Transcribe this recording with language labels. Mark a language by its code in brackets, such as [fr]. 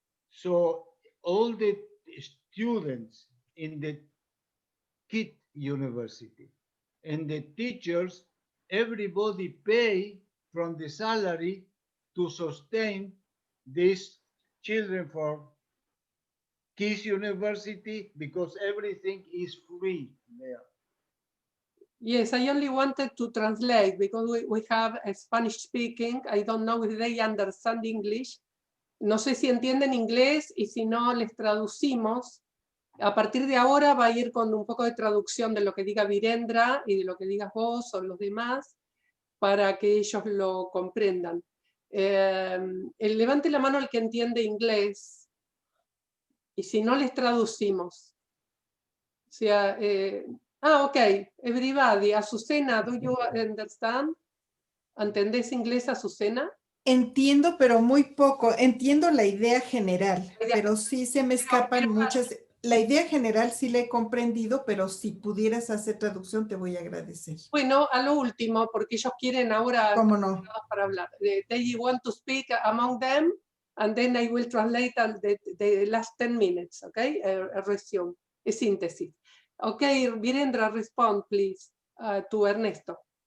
[en] So all the students in the KIT university and the teachers, everybody pay from the salary to sustain these children for KISS university because everything is free there. Yes, I only wanted to translate because we have a Spanish speaking. I don't know if they understand English. [es] No sé si entienden inglés y si no les traducimos. A partir de ahora va a ir con un poco de traducción de lo que diga Birendra y de lo que digas vos o los demás para que ellos lo comprendan. Levante la mano el que entiende inglés y si no les traducimos. O sea, [en] ok, everybody. Azucena, do you understand? [es] ¿Entendés inglés, Azucena? Entiendo, pero muy poco. Entiendo la idea general, pero sí se me escapan muchas. La idea general sí la he comprendido, pero si pudieras hacer traducción te voy a agradecer. Bueno, a lo último, porque ellos quieren ahora ¿Cómo no? Para hablar. [en] They want to speak among them, and then I will translate the last 10 minutes, okay? A resume, [es] a síntesis. [en] Okay, Birendra, respond, please, to Ernesto.